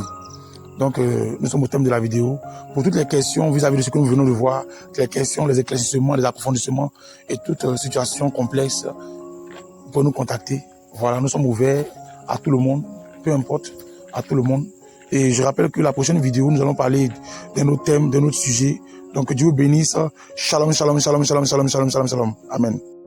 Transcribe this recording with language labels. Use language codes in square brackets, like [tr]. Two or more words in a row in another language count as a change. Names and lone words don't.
[fr] Donc, nous sommes au thème de la vidéo. Pour toutes les questions vis-à-vis de ce que nous venons de voir, les questions, les éclaircissements, les approfondissements et toute situation complexe, vous pouvez nous contacter. Voilà, nous sommes ouverts à tout le monde, peu importe, à tout le monde. Et je rappelle que la prochaine vidéo, nous allons parler d'un autre thème, d'un autre sujet. Donc, Dieu vous bénisse. [he] שלום, שלום, שלום, שלום, שלום, שלום, שלום, שלום. [fr] Amen.